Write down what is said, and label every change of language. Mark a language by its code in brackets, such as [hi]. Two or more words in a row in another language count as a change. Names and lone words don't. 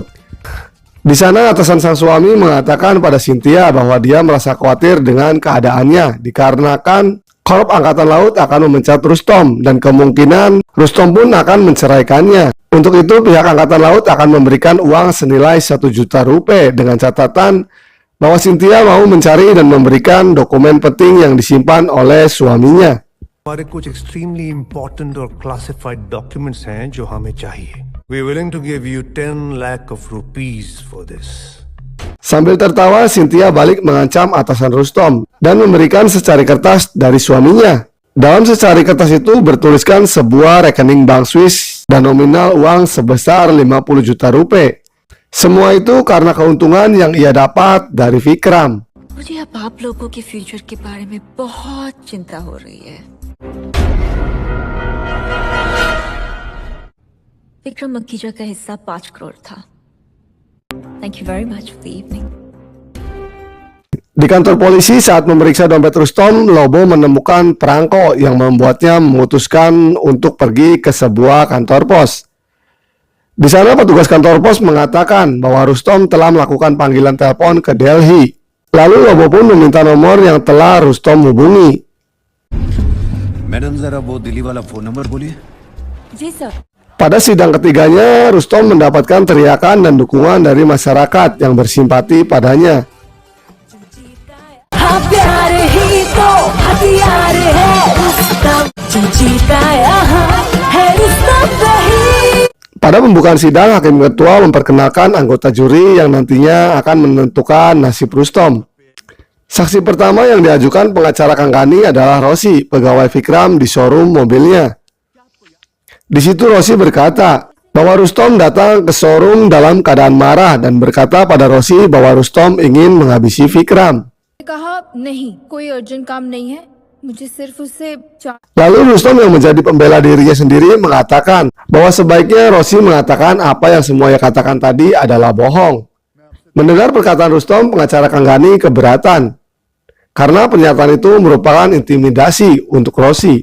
[id] Di sana atasan sang suami mengatakan pada Cynthia bahwa dia merasa khawatir dengan keadaannya dikarenakan Korps Angkatan Laut akan memecat Rustom dan kemungkinan Rustom pun akan menceraikannya. Untuk itu pihak Angkatan Laut akan memberikan uang senilai 1 juta rupiah dengan catatan bahwa Cynthia mau mencari dan memberikan dokumen penting yang disimpan oleh suaminya. [hi] हमारे कुछ [en] extremely important [hi] और [en] classified documents [hi] हैं जो हमें चाहिए. [en] We are willing to give you 10 lakh of rupees for this. [id] Sambil tertawa, Cynthia balik mengancam atasan Rustom dan memberikan secari kertas dari suaminya. Dalam secari kertas itu bertuliskan sebuah rekening bank Swiss dan nominal uang sebesar 50 juta rupiah. Semua itu karena keuntungan yang ia dapat dari Vikram. [hi] मुझे अब आप लोगों के फ्यूचर के बारे में बहुत चिंता हो रही है। विक्रम मखीजा का हिस्सा 5 करोड़ था। [en] Thank you very much for the evening. [id] Di kantor polisi saat memeriksa dompet Rustom, Lobo menemukan perangko yang membuatnya memutuskan untuk pergi ke sebuah kantor pos. Di sana petugas kantor pos mengatakan bahwa Rustom telah melakukan panggilan telepon ke Delhi. Lalu Lobo pun meminta nomor yang telah Rustom hubungi. [hi] मैडम जरा वो दिल्ली वाला [en] phone number [hi] बोलिए। जी सर। [id] Pada sidang ketiganya, Rustom mendapatkan teriakan dan dukungan dari masyarakat yang bersimpati padanya. Pada pembukaan sidang, Hakim Ketua memperkenalkan anggota juri yang nantinya akan menentukan nasib Rustom. Saksi pertama yang diajukan pengacara Kang Gani adalah Rosi, pegawai Vikram di showroom mobilnya. Di situ Rosi berkata bahwa Rustom datang ke showroom dalam keadaan marah dan berkata pada Rosi bahwa Rustom ingin menghabisi Vikram. [hi] कहा नहीं, कोई अर्जेंट काम नहीं है, मुझे सिर्फ उससे [id] Lalu Rustom yang menjadi pembela dirinya sendiri mengatakan bahwa sebaiknya Rosi mengatakan apa yang semua ia katakan tadi adalah bohong. Mendengar perkataan Rustom, pengacara Kang Gani keberatan karena pernyataan itu merupakan intimidasi untuk Rosi.